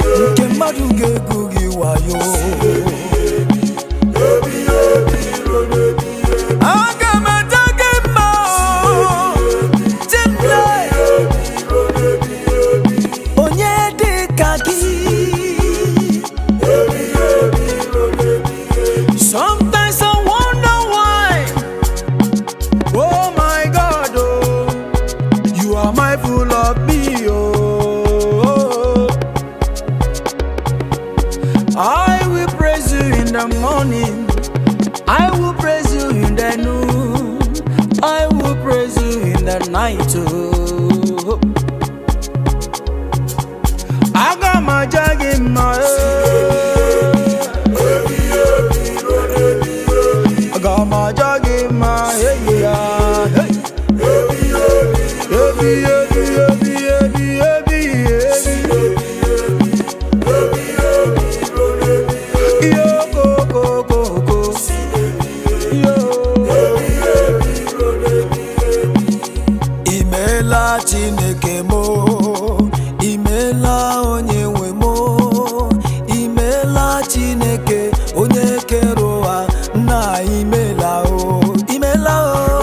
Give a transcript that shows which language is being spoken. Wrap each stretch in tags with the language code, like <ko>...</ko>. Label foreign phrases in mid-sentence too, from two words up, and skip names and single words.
<ig>Nke mmadụ ga-egwu gị wayo. Aga m aja gị mma o. Chimle. Onye dị ka gị?</ig> <en>Sometimes I wonder why. Oh my God, oh, you are mindful of me, oh. I will praise you in the morning. I will praise you in the noon. I will praise you in the night, oh.</en> <ig>Aga m aja gị mma, eh. Aga m aja gị mma, eh, yeah, hey. Ebi, ebi, ebi, ebi, ebi, ebi. Yo, ko, ko, ko, ko. Yo. Imeela Chineke mo, imeela onye nwe mo, imeela Chineke onye kere ụwa, nna imeela o, imeela o.</ig>